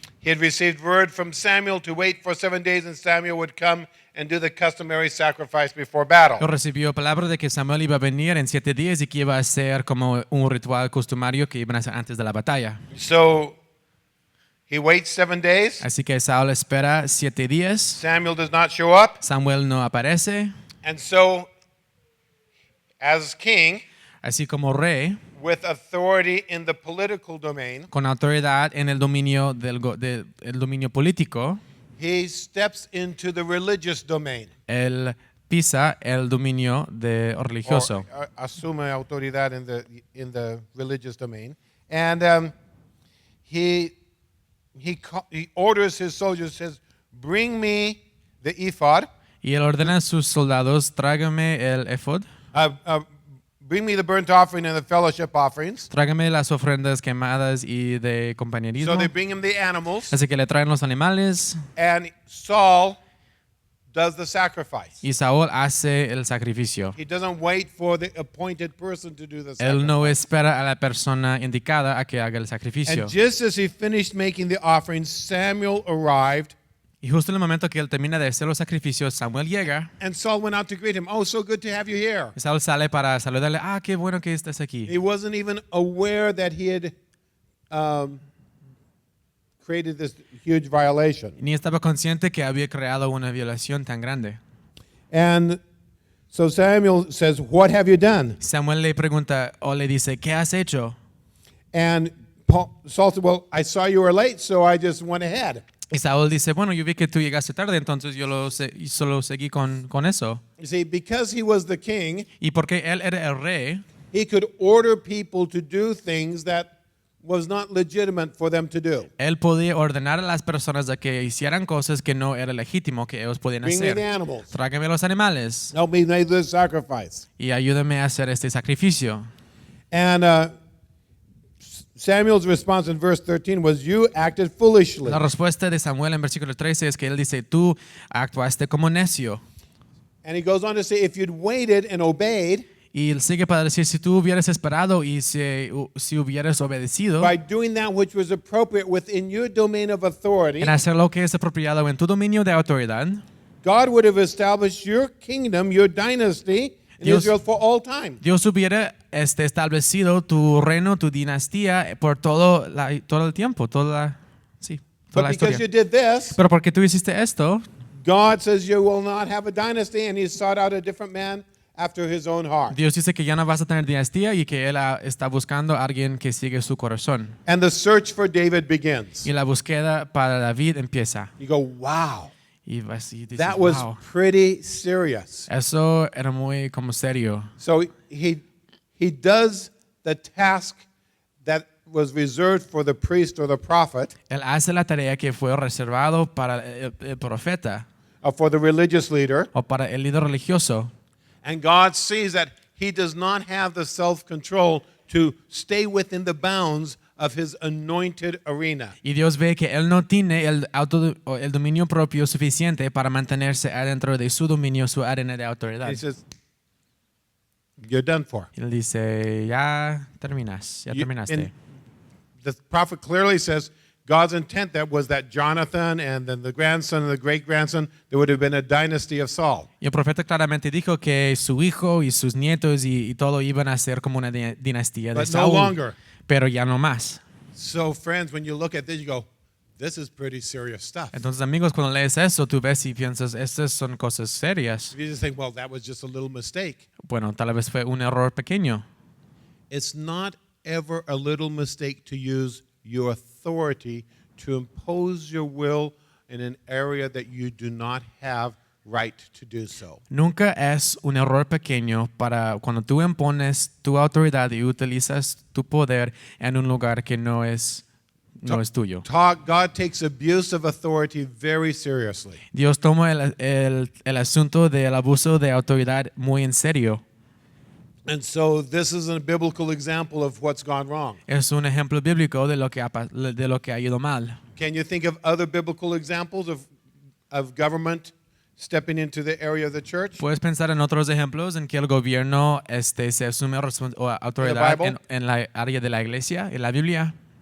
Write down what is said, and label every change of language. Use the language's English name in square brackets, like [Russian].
[English] He had received word from Samuel to wait for 7 days, and Samuel would come and do the customary sacrifice before battle. [Spanish] Recibió palabra de que Samuel iba a venir en 7 días y que iba a hacer como un ritual costumario que iban a hacer antes de la batalla. [English] So he waits 7 days. [Spanish] Así que Saúl espera 7 días. [English] Samuel does not show up. [Spanish] Samuel no aparece. [English] And so, as king, [Spanish] Así como rey, [English] with authority in the political domain, [Spanish] con autoridad en el dominio el dominio político, [English] he steps into the religious domain. [Spanish] él pisa el dominio religioso. [English] Or, [Spanish] asume autoridad [English] in the religious domain. And he orders his soldiers, says, bring me the ephod. [Spanish] Y él ordena a sus soldados, tráigame el ephod, [English] Bring me the burnt offering and the fellowship offerings. [Spanish] tráigame las ofrendas quemadas y de compañerismo. [English] So they bring him the animals. [Spanish] Así que le traen los animales [English] And Saul does the sacrifice. [Spanish] y Saúl hace el sacrificio. [English] He doesn't wait for the appointed person to do the sacrifice. [Spanish] Él no espera a la persona indicada a que haga el sacrificio. [English] And just as he finished making the offering, Samuel arrived. [Spanish] Y justo en el momento que él termina de hacer los sacrificios, Samuel llega. [English] And Saul went out to greet him. Oh, so good to have you here. [Spanish] Y Saúl sale para saludarle. Ah, qué bueno que estás aquí. [English] He wasn't even aware that he had created this huge violation. [Spanish] Ni estaba consciente que había creado una violación tan grande. [English] And so Samuel says, what have you done? [Spanish] Samuel le pregunta o le dice, ¿qué has hecho? [English] And Saul said, well, I saw you were late, so I just went ahead. [Spanish] Y Saúl dice, bueno, yo vi que tú llegaste tarde, entonces yo solo seguí con eso. [English] You see, because he was the king, [Spanish] Y porque él era el rey, [English] he could order people to do things that was not legitimate for them to do. [Spanish] él podía ordenar a las personas de que hicieran cosas que no era legítimo que ellos podían [English] Bring me [Spanish] hacer. [English] the animals. [Spanish] Tráigame los animales [English] Help me make this sacrifice. [Spanish] y ayúdame a hacer este sacrificio. [English] And Samuel's response in verse 13 was, you acted foolishly. [Spanish] La respuesta de Samuel en versículo 13 es que él dice, tú actuaste como necio. [English] And he goes on to say, if you'd waited and obeyed, [Spanish] Y él sigue para decir, si tú hubieras esperado y si hubieras obedecido [English] by doing that which was appropriate within your domain of authority, [Spanish] en hacer lo que es apropiado en tu dominio de autoridad, [English] God would have established your kingdom, your dynasty in [Spanish] Dios- [English] Israel for all time. [Spanish] Dios hubiera establecido tu reino, tu dinastía por todo el tiempo, todo toda [English] But [Spanish] la [English] because you [Spanish] historia. [English] did this, [Spanish] Pero porque tú hiciste esto, [English] God says you will not have a dynasty, and he sought out a different man after his own heart. [Spanish] Dios dice que ya no vas a tener dinastía y que Él está buscando a alguien que sigue su corazón. [English] And the search for David begins. [Spanish] Y la búsqueda para David empieza. [English] You go, wow, [Spanish] Y vas y dices, [English] that was [Spanish] wow. [English] pretty serious. [Spanish] Eso era muy como serio. [English] So he does the task that was reserved for the priest or the prophet, [Spanish] Él hace la tarea que fue reservado para el profeta [English] or for the religious leader, [Spanish] o para el líder religioso. [English] and God sees that he does not have the self-control to stay within the bounds of his anointed arena. [Spanish] Y Dios ve que Él no tiene el dominio propio suficiente para mantenerse adentro de su dominio, su arena de autoridad. [English] He says, you're done for. [Spanish] Y Él dice, ya terminas, ya [English] You- [Spanish] terminaste. [English] and the prophet clearly says God's intent that was that Jonathan and then the grandson and the great-grandson, there would have been a dynasty of Saul. [Spanish] Y el profeta claramente dijo que su hijo y sus nietos y todo iban a ser como una dinastía de [English] But no [Spanish] Saúl, [English] longer. [Spanish] pero ya no más. [English] So, friends, when you look at this, you go, this is pretty serious stuff. [Spanish] Entonces, amigos, cuando lees eso, tú ves y piensas, estas son cosas serias. [English] If you just think, well, that was just a little mistake. [Spanish] Bueno, tal vez fue un error pequeño. [English] It's not ever a little mistake to use your authority to impose your will in an area that you do not have right to do so. [Spanish] Nunca es un error pequeño para cuando tú impones tu autoridad y utilizas tu poder en un lugar que no es tuyo. [English] God takes abuse of authority very seriously. [Spanish] Dios toma el asunto del abuso de autoridad muy en serio. [English] And so this is a biblical example of what's gone wrong. [Spanish] Es un ejemplo bíblico de lo que ha ido mal. [English] Can you think of other biblical examples of government stepping into the area of the church? [Spanish] Puedes pensar en otros ejemplos en que el gobierno se asume autoridad [English] Bible? [Spanish] en la área de la iglesia, en la Biblia.